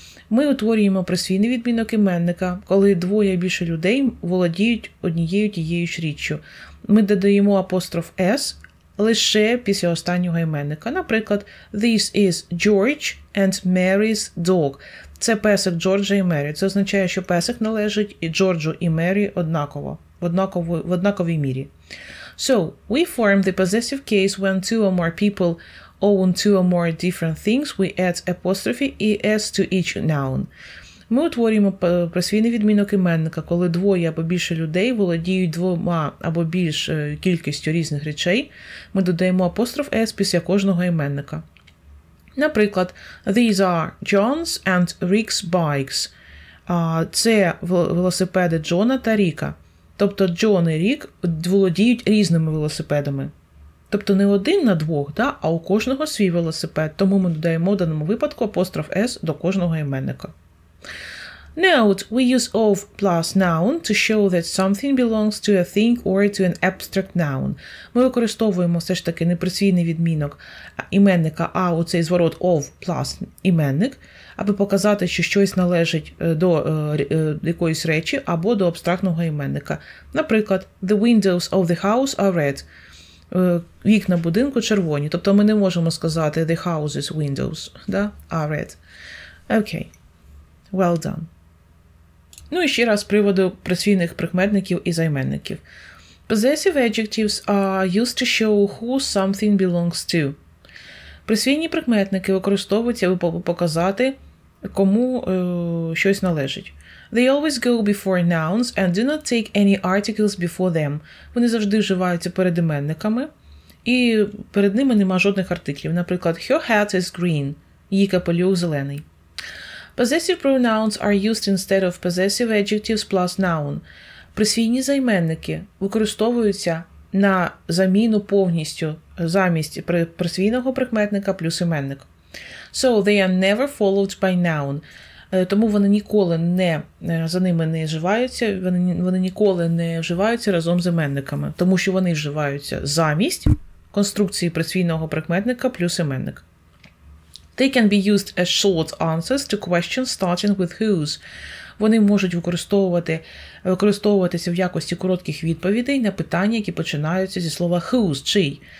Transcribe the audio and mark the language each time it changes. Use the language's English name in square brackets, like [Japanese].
[Ukrainian] Ми утворюємо присвійний відмінок іменника, коли двоє більше людей володіють однією тією ж річчю. Ми додаємо апостроф s лише після останнього іменника. [English] Наприклад, this is George and Mary's dog. [Ukrainian] Це песик Джорджа і Мері. Це означає, що песик належить і Джорджу, і Мері однаково, в однаковій мірі. [English] So, we form the possessive case when two or more people own two or more different things. We add apostrophe es to each noun. [Ukrainian] Ми утворюємо присвійний відмінок іменника, коли двоє або більше людей володіють двома або більш кількістю різних речей. Ми додаємо апостроф s після кожного іменника. [English] Наприклад, these are John's and Rick's bikes. [Ukrainian] Це велосипеди Джона та Ріка. Тобто Джон і Рік володіють різними велосипедами. Тобто не один на двох, а у кожного свій велосипед. Тому ми додаємо в даному випадку апостроф s до кожного іменника. [English] Note, we use of plus noun to show that something belongs to a thing or to an abstract noun. [Ukrainian] Ми використовуємо все ж таки не присвійний відмінок іменника, а оцей зворот of plus іменник, аби показати, що щось належить до якоїсь речі або до абстрактного іменника. [English] Наприклад, the windows of the house are red. [Ukrainian] Вікна будинку червоні. Тобто ми не можемо сказати [English] the house's windows, are red. Окей. Well done. [Ukrainian] Ну і ще раз з приводу присвійних прикметників і займенників. [English] Possessive adjectives are used to show who something belongs to. [Ukrainian] Присвійні прикметники використовуються, аби показати, кому щось належить. [English] They always go before nouns and do not take any articles before them. [Ukrainian] Вони завжди вживаються перед іменниками і перед ними нема жодних артиклів. Наприклад, [English] her hat is green, [Ukrainian] її капелюх зелений. [English] Possessive pronouns are used instead of possessive adjectives plus noun. [Ukrainian] Присвійні займенники використовуються на заміну повністю замість присвійного прикметника плюс іменник. [English] So they are never followed by noun. [Ukrainian] Тому вони ніколи за ними не вживаються, вони ніколи не вживаються разом з іменниками, тому що вони вживаються замість конструкції присвійного прикметника плюс іменник. [English] They can be used as short answers to questions starting with whose. [Ukrainian] Вони можуть використовуватися в якості коротких відповідей на питання, які починаються зі слова whose, чий.